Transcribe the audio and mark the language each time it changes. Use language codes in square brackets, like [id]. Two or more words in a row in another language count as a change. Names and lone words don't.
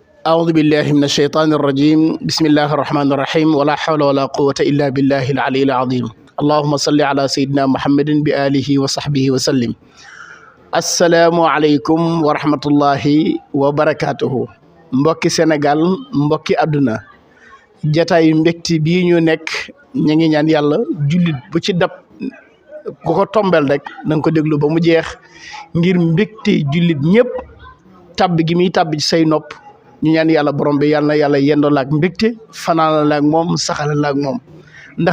[ar] أعوذ بالله من الشيطان الرجيم بسم الله الرحمن الرحيم ولا حول ولا قوة إلا بالله العلي العظيم اللهم صل على سيدنا محمد بآله وصحبه وسلم السلام عليكم ورحمة الله وبركاته [wo] mbokki Sénégal mbokki àdduna jataay mbégte bii ñu nekk ñu ngi ñaan yàlla jullit bu ci dab ku ko tombel rek na nga ko déglu ba mu jeex ngir mbégte jullit ñëpp tabbi gi muy tabbi ci say nopp ñu ñaan yàlla borom bi yàlla na yàlla yendoo la ak mbégte fanaana la ak moom saxala la ak moom ndax